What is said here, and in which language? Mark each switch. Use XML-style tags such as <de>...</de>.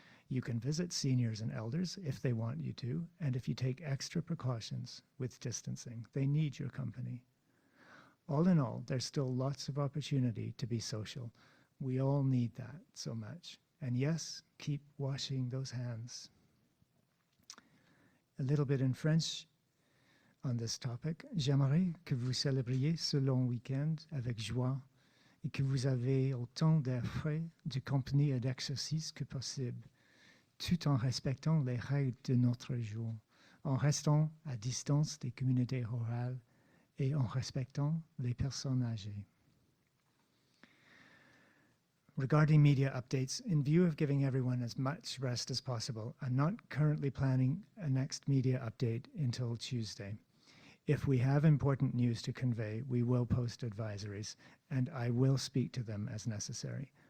<en>You can visit seniors and elders if they want you to, and if you take extra precautions with distancing, they need your company. All in all, there's still lots of opportunity to be social. We all need that so much. And yes, keep washing those hands. A little bit in French on this topic.</en> <fr>J'aimerais que vous célébriez ce long week-end avec joie et que vous avez autant d'air frais, de compagnie et d'exercice que possible, tout en respectant les règles de notre jour, en restant à distance des communautés rurales et en respectant les personnes âgées.</fr> <en>Regarding media updates, in view of giving everyone as much rest as possible, I'm not currently planning a next media update until Tuesday. If we have important news to convey, we will post advisories, and I will speak to them as necessary.</en>